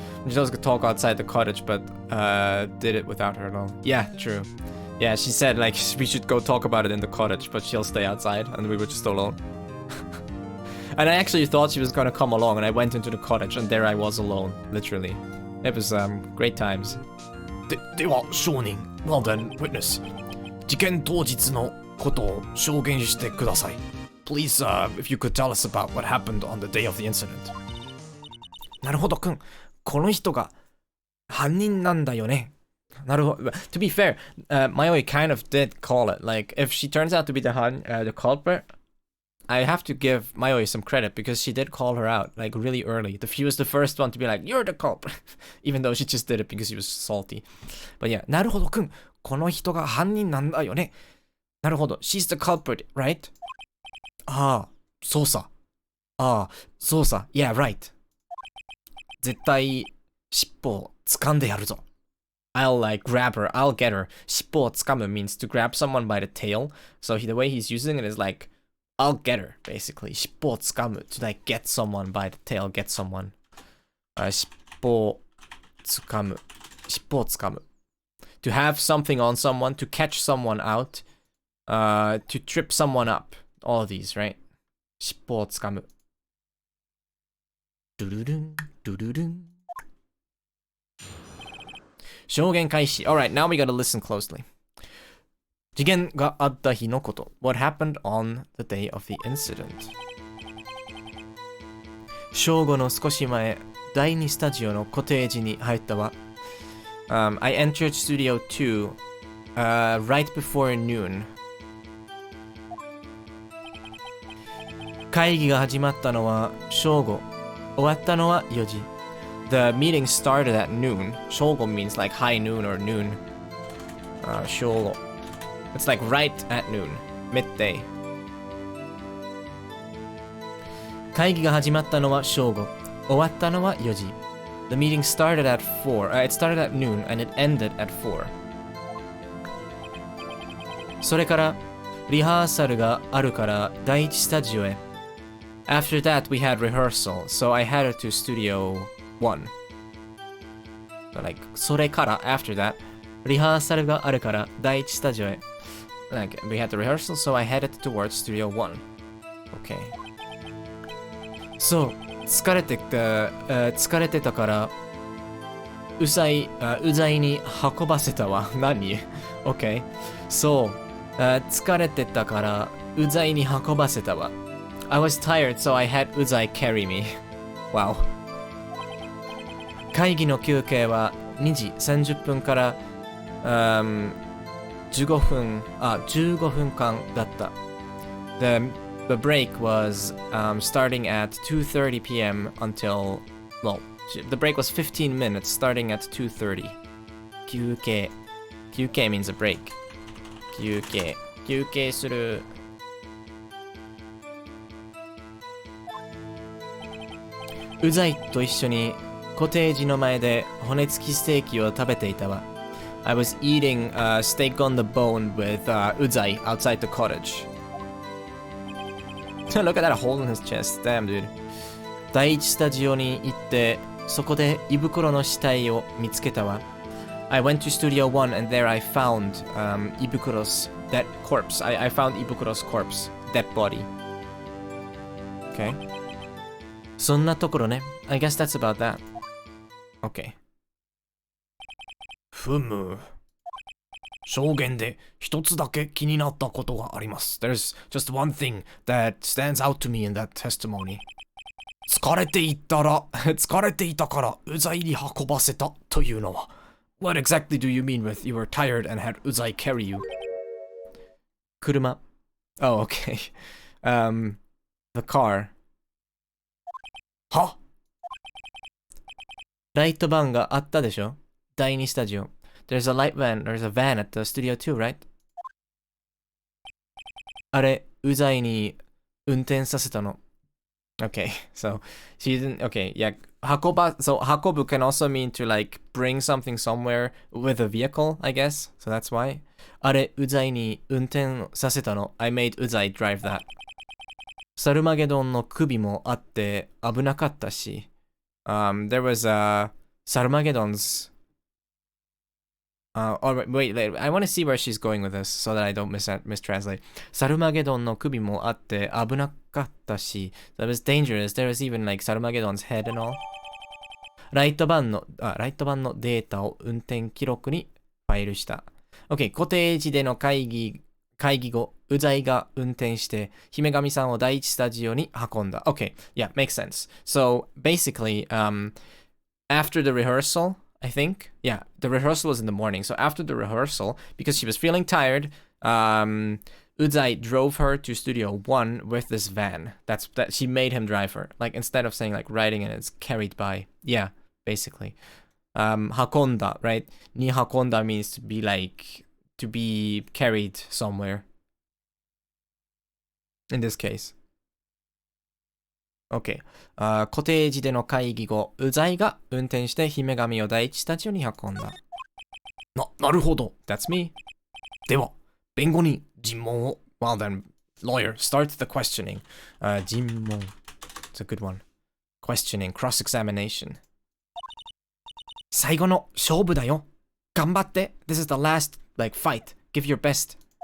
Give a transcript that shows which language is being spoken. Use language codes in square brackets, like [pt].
[en] She was gonna talk outside the cottage, but did it without her alone. Yeah, true. Yeah, she said like we should go talk about it in the cottage, but she'll stay outside, and we were just alone. And I actually thought she was gonna come along, and I went into the cottage, and there I was alone, literally. It was great times. [ja] では証人. [en] Well then, witness. [ja] 事件当日のことを証言してください. [en] Please, if you could tell us about what happened on the day of the incident. [ja] なるほどくん. この人が犯人なんだよね. なるほど. [en] To be fair, Mayoi kind of did call it. Like, if she turns out to be the culprit, I have to give Mayoi some credit because she did call her out, like, really early. She was the first one to be like, you're the culprit. Even though she just did it because she was salty. But yeah, [ja] なるほどくん.この人が犯人なんだよね. なるほど. [en] She's the culprit, right? [ja] ああ、そうさ. ああ、そうさ. [en] Yeah, right. [ja] 絶対尻尾を掴んでやるぞ. [en] I'll like grab her. I'll get her. [ja] 尻尾を掴む [en] means to grab someone by the tail. So the way he's using it is like, I'll get her, basically. [ja] 尻尾を掴む [en] to like get someone by the tail, get someone. [ja] 尻尾を掴む.尻尾を掴む. [en] To have something on someone, to catch someone out, to trip someone up. All of these, right? [ja] 尻尾を掴む. ドゥルルンドゥルルン証言開始. [en] Alright, now we gotta listen closely. [ja] 事件があった日のこと. [en] What happened on the day of the incident? [ja] 正午の少し前、第2スタジオのコテージに入ったわ。 [en] I entered Studio 2, right before noon. [ja] 会議が始まったのは正午。終わったのは4時。 [en] The meeting started at noon. 正午 means like high noon or noon. 正午.It's like right at noon. Midday. [ja] 会議が始まったのは正午。終わったのは4時。 [en] The meeting started at 4. It started at noon and it ended at 4. [ja] それからリハーサルがあるから第一スタジオへ。 [en] After that, we had rehearsal, so I headed to Studio 1. So like, [ja] それから [en] after that, [ja] リハーサルがあるから第一スタジオへ。 [en] Like, we had the rehearsal, so I headed towards Studio 1. Okay. [ja] そう、疲れてたから、うざいに運ばせたわ。 [en] 何 ?Okay. [ja] そう、疲れてたから、うざいに運ばせたわ。 [en] I was tired, so I had Uzai carry me. Wow. [ja] 会議の休憩は2時30分から、15分間だった。 [en] The break was starting at 2:30 p.m. until, well, the break was 15 minutes starting at 2:30. 休憩 means a break. [ja] 休憩する。うざいと一緒にコテージの前で骨付きステーキを食べていたわ。 [en] I was eating steak on the bone with Uzai outside the cottage. Look at that hole in his chest. Damn, dude. [ja] 第一スタジオに行って、そこで胃袋の死体を見つけたわ。 [en] I went to Studio 1 and there I found Ibukuro's dead corpse. I found Ibukuro's corpse. Dead body. Okay. [ja] そんなところね。 [en] I guess that's about that. Okay. [ja] ふむ。証言で一つだけ気になったことがあります。 [en] There's just one thing that stands out to me in that testimony. [ja] 疲れていたからうざいに運ばせたというのは。 [en] What exactly do you mean with you were tired and had Uzai carry you? [ja] 車。 [en] Oh, okay. The car. [ja] は？ライトバンがあったでしょ？第2スタジオ。 [en] There's a van at the Studio 2, right? [ja] あれ、うざいに運転させたの。 [en] Okay, so she didn't, okay, yeah. 運ぶ can also mean to like bring something somewhere with a vehicle, I guess. So that's why. [ja] あれ、うざいに運転させたの。 [en] I made Uzai drive that. [ja] サルマゲドンの首もあって危なかったし。 [en] There was Sarmageddon's. Wait, I want to see where she's going with this so that I don't mistranslate. [ja] サルマゲドンの首もあって危なかったし。 [en] That was dangerous. There was even like Sarmageddon's head and all. [ja] ライト版のデータを運転記録にファイルした。 OK、コテージでの会議後、うざいが運転して、姫神さんを第一スタジオに運んだ。 [en] Okay, yeah, makes sense. So, basically, after the rehearsal, I think, yeah, the rehearsal was in the morning. So, after the rehearsal, because she was feeling tired, Uzai drove her to Studio 1 with this van. That she made him drive her. Like, instead of saying, like, riding and it's carried by. Yeah, basically. Hakonda, right? Ni hakonda means to be, like, to be carried somewhere. In this case. Okay. [ja] コテージでの会議後、うざいが運転して姫神を第一スタジオに運んだ。なるほど。 [en] That's me. [ja] では、弁護人、尋問を。 [en] Well then, lawyer, start the questioning. 尋問。It's a good one. Questioning, cross-examination. [ja] 最後の勝負だよ。頑張って。 [en] This is the last, like, fight. Give your best.